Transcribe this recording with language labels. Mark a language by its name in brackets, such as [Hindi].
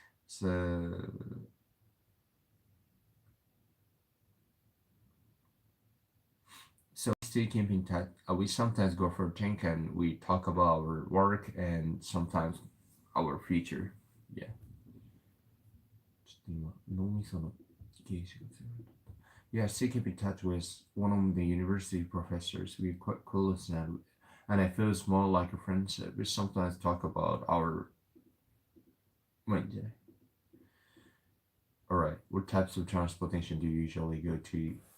[English] So we still keep in touch. We sometimes go for a drink and we talk about our work and sometimes our future. Yeah. [Japanese] ちょっと今脳みそのゲージが強い。 [English] Yeah, I still keep in touch with one of the university professors. We're quite close now. and it feels more like a friendship. We sometimes talk about our. Wait, yeah. All right. What types of transportation do you usually go to?